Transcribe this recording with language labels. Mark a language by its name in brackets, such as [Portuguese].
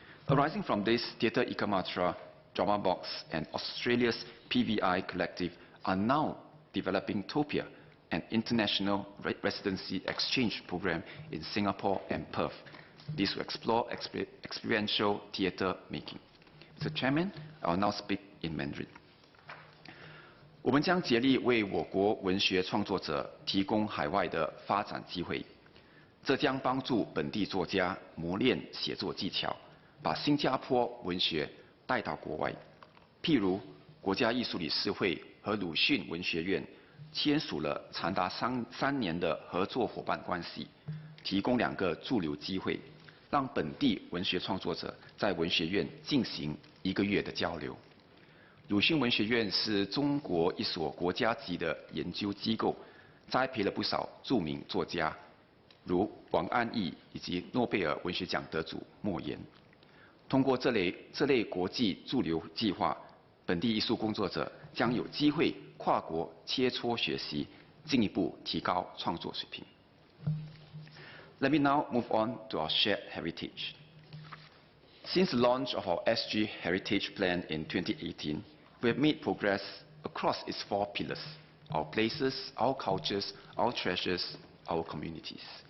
[English] Arising from this, Theatre Ikamatra, Drama Box, and Australia's PVI Collective are now developing Topia, an international residency exchange program in Singapore and Perth. This will explore experiential theatre making. Mr. Chairman, I will now speak in Mandarin. [Chinese] 我们将竭力为我国文学创作者提供海外的发展机会，这将帮助本地作家磨练写作技巧，把新加坡文学带到国外。譬如，国家艺术理事会和鲁迅文学院签署了长达3年的合作伙伴关系，提供2个驻留机会，让本地文学创作者在文学院进行1个月的交流。鲁迅文学院是中国一所国家级的研究机构，栽培了不少著名作家，如王安忆以及诺贝尔文学奖得主莫言。通过这类国际驻留计划，本地艺术工作者将有机会跨国切磋学习，进一步提高创作水平。 [English] Let me now move on to our shared heritage. Since the launch of our SG Heritage Plan in 2018, we have made progress across its 4 pillars: our places, our cultures, our treasures, our communities.